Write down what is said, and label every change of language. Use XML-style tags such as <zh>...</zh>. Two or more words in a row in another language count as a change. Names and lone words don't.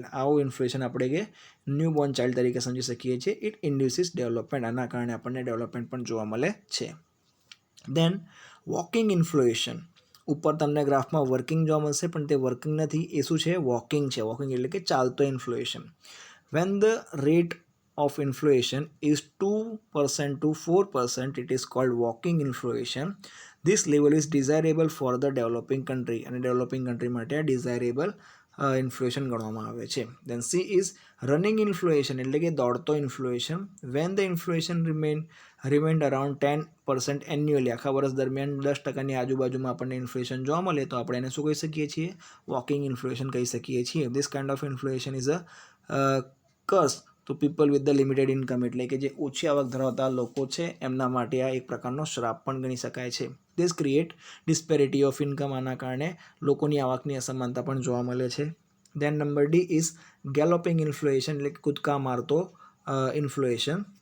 <gu>આવું ઇન્ફ્લેશન આપણે કે</gu> <en>new born child</en> <gu>તરીકે સમજી શકીએ છીએ.</gu> <en>It induces development.</en> <gu>આના કારણે આપણને ડેવલપમેન્ટ પણ જોવા મળે છે.</gu> <en>Then walking inflation.</en> <gu>ઉપર તમને ગ્રાફમાં વર્કિંગ જોવા મળશે પણ તે વર્કિંગ નથી, એ શું છે? વોકિંગ છે. વોકિંગ એટલે કે ચાલતો ઇન્ફ્લેશન.</gu> <en>When the rate of inflation is 2% to 4%, it is called walking inflation. This level is desirable for the developing country.</en> <gu>અને</gu> <en>developing country</en> <gu>માટે desirable ઇન્ફ્લેશન ગણવામાં આવે છે.</gu> <en>Then C is running inflation</en> <gu>એટલે કે દોડતો ઇન્ફ્લેશન.</gu> <en>When the inflation remained around 10% annually,</en> <gu>આખા વર્ષ દરમિયાન 10%ની આજુબાજુમાં આપણને ઇન્ફ્લેશન જોવા મળે તો આપણે એને શું કહી શકીએ છીએ? વોકિંગ ઇન્ફ્લેશન કહી શકીએ છીએ.</gu> <en>This kind of inflation is a curse to people with the limited income.</en> <gu>એટલે કે જે ઓછી આવક ધરાવતા લોકો છે એમના માટે આ એક પ્રકારનો શ્રાપ પણ ગણી શકાય છે.</gu> <en>This create disparity of income.</en> <gu>આના કારણે લોકોની આવકની અસમાનતા પણ જોવા મળે છે.</gu> <en>Then number D is galloping inflation</en> <gu>એટલે કે કૂદકા મારતો ઇન્ફ્લેશન.</gu>